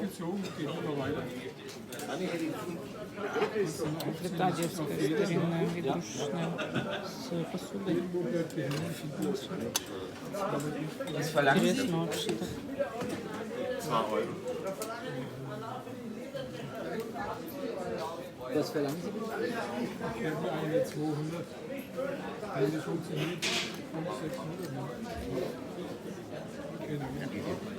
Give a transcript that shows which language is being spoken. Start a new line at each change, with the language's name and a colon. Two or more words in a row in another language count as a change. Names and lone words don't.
Russian: Плита детская, старинная, игрушечная, с посудой. Интересно вообще-то.
German: 2 Euro. Was verlangen Sie bitte? Ich habe eine 200. Wenn das funktioniert, 500, 600. Genau.